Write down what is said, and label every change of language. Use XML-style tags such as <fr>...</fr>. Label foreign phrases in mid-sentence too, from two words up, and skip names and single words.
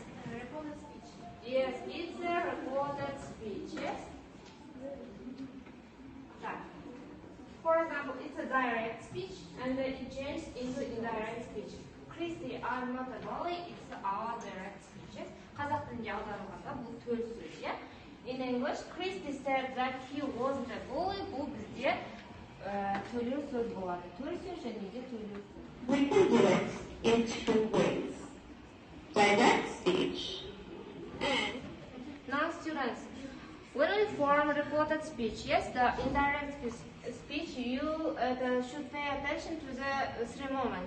<en>Reported speech. Yes, it's a reported speech. Yes. Right. For example, it's a direct speech, and it changes into indirect speech. Christie, I'm not a bully. It's our direct speech.</en> <kk>Қазақ тілінде аударылғанда бұл төл сөз.</kk> <en>In English, Christie said that he wasn't a bully.</en> <kk>Бұл бізде төлеу сөз болады. Төл сөз және де төлеу сөз.</kk> <en>We can do it in two ways. Direct speech. Now, students, when we form reported speech, yes, the indirect speech, you should pay attention to the three moments.</en>